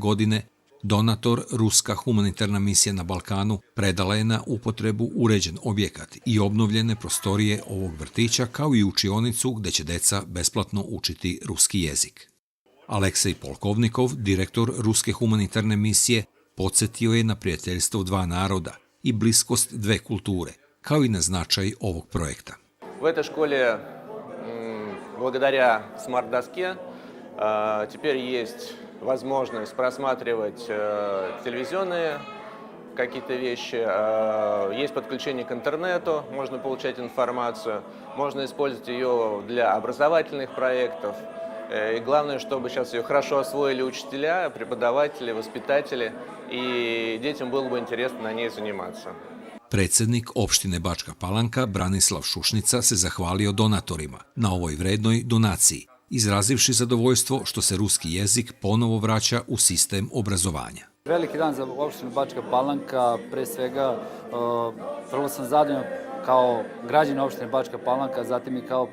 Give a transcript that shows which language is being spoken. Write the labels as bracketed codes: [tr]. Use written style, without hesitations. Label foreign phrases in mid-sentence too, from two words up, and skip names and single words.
[sr] godine donator Ruska humanitarna misija na Balkanu predala je na upotrebu uređen objekat i obnovljene prostorije ovog vrtića kao i učionicu gde će deca besplatno učiti ruski jezik. Aleksej Polkovnikov, direktor Ruske humanitarne misije, podsjetio je na prijateljstvo dva naroda i bliskost dve kulture, kao i na značaj ovog projekta. [ru] U этой школе, благодаря смарт-доске, теперь есть возможность просматривать телевизионные какие-то вещи, есть подключение к интернету, можно получать информацию, можно использовать ее для образовательных проектов. И главное, чтобы сейчас ее хорошо освоили учителя, преподаватели, воспитатели, и детям было бы интересно на ней заниматься. [sr] Predsednik opštine Bačka Palanka Branislav Šušnica se zahvalio donatorima na ovoj vrednoj donaciji, izrazivši zadovoljstvo što se ruski jezik ponovo vraća u sistem obrazovanja. Veliki dan za opštinu Bačka Palanka, pre svega vrlo sam zadovoljan kao građanin opštine Bačka Palanka, zatim i kao